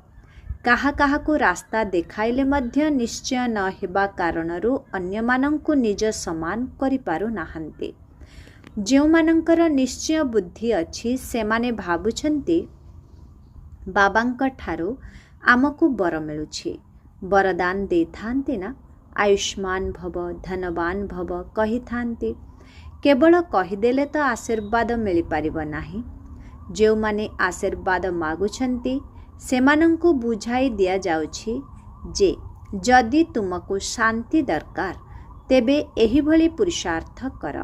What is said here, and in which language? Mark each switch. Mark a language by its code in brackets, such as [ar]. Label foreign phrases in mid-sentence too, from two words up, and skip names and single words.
[or] କାହା କାହା କୁ ରାସ୍ତା ଦେଖାଇଲେ ମଧ୍ୟ ନିଶ୍ଚୟ ନ ହେବା କାରଣରୁ ଅନ୍ୟମାନଙ୍କୁ ନିଜ ସମାନ କରି ପାରୁ ନାହାନ୍ତି। ଯେଉଁ ମାନଙ୍କର ନିଶ୍ଚୟ ବୁଦ୍ଧି ଅଛି ସେମାନେ ଭାବୁଛନ୍ତି ବାବାଙ୍କ ଠାରୁ ଆମକୁ ବର ମିଳୁଛି। ବରଦାନ ଦେଥାନ୍ତି ନା, [sa] आयुष्मान भव धनवान भव [or] କହି ଥାନ୍ତି। କେବଳ କହିଦେଲେ ତ ଆଶୀର୍ବାଦ ମିଳି ପାରିବ ନାହିଁ। ଯେଉଁ ମାନେ ଆଶୀର୍ବାଦ ମାଗୁଛନ୍ତି ସେମାନଙ୍କୁ ବୁଝାଇ ଦିଆ ଯାଉଛି ଯେ ଯଦି ତୁମକୁ ଶାନ୍ତି ଦରକାର ତେବେ ଏହି ଭଳି ପୁରୁଷାର୍ଥ କର।